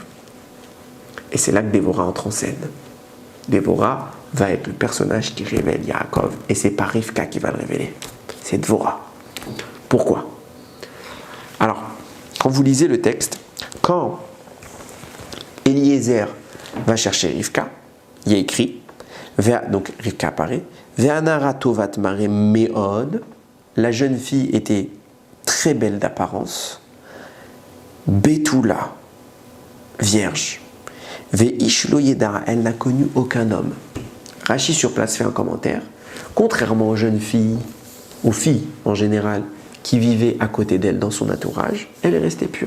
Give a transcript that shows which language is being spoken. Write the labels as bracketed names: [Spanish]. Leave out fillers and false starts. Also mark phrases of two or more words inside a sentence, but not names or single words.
[French] Et c'est là que Dévorah entre en scène. Dévorah va être le personnage qui révèle Yaakov, et c'est pas Rivka qui va le révéler. C'est Dévorah. Pourquoi? Alors, quand vous lisez le texte, quand Eliezer va chercher Rivka, il y a écrit, donc Rivka apparaît, [Hebrew] והנערה טובת מראה מאד, [French] la jeune fille était très belle d'apparence, Betula, vierge, [Hebrew] ואיש לא ידעה, [French] elle n'a connu aucun homme. Rashi sur place fait un commentaire, contrairement aux jeunes filles, aux filles en général, qui vivait à côté d'elle dans son entourage, elle est restée pure.